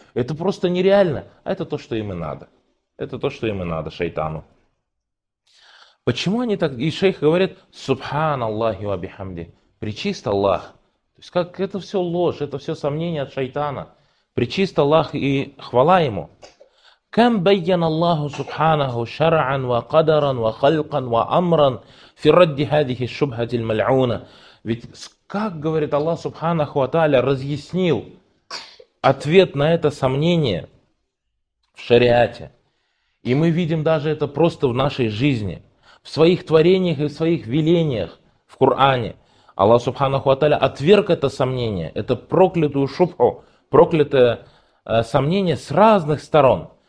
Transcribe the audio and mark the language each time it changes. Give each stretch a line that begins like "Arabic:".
Russian: Это просто нереально. Это то, что им и надо. Это то, что им и надо, шайтану. Почему они так? И шейх говорит,
Arabic: субханаллахи ва бихамди,
Russian: причист Аллах. То есть как это все ложь, это все сомнение от шайтана. Причист Аллах и хвала ему.
Arabic: كم بين الله سبحانه شرعا وقدرا وخلقا وامرا في رد هذه الشبهة الملعونة.
Russian: Ведь как говорит Аллах Субханаху ва Тааля разъяснил ответ на это сомнение в шариате. И мы видим даже это просто в нашей жизни, в своих творениях и в своих велениях в Коране. Аллах Субханаху ва Тааля отверг это сомнение, это проклятую шубху, проклятое сомнение с разных сторон.